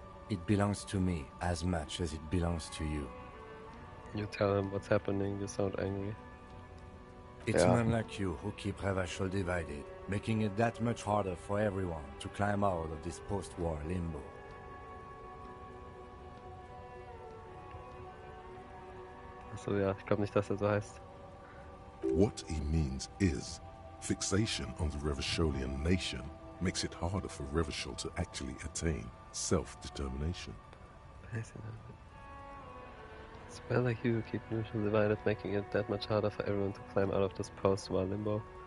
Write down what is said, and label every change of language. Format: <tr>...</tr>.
<en>It belongs to me as much as it belongs to you. You tell him what's happening, you sound angry. It's men like you who keep Revachol divided, making it that much harder for everyone to climb out of this post-war limbo.</en> <de>Achso, ja, ich glaube nicht, dass er so heißt.</de> <en>What he means is, fixation on the Revacholian nation makes it harder for Revachol to actually attain self-determination. It's well like you keep neutral divided, making it that much harder for everyone to climb out of this post-war limbo.</en>